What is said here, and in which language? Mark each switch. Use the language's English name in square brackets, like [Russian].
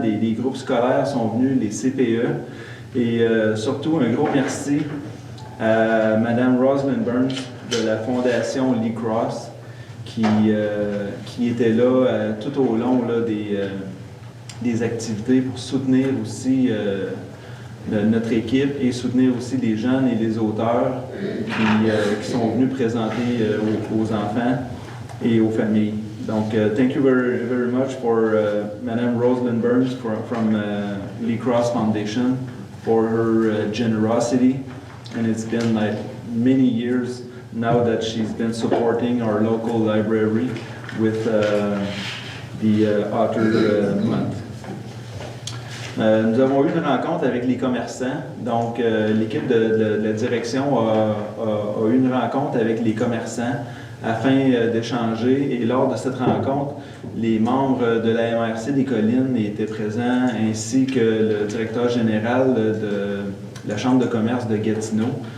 [French] Des groupes scolaires sont venus, les CPE. Et surtout, un gros merci à Mme Rosalind Burns de la Fondation Lee Cross, qui était là tout au long là, des activités pour soutenir aussi notre équipe et soutenir aussi les jeunes et les auteurs qui sont venus présenter aux enfants et aux familles. [English] Donc, thank you very, very much for Madame Rosalind Burns from Lee Cross Foundation for her generosity, and it's been like many years now that she's been supporting our local library with the Author Month. [French] Nous avons eu une rencontre avec les commerçants. Donc, l'équipe de la direction a eu une rencontre avec les commerçants afin d'échanger. Et lors de cette rencontre, les membres de la MRC des Collines étaient présents, ainsi que le directeur général de la Chambre de commerce de Gatineau.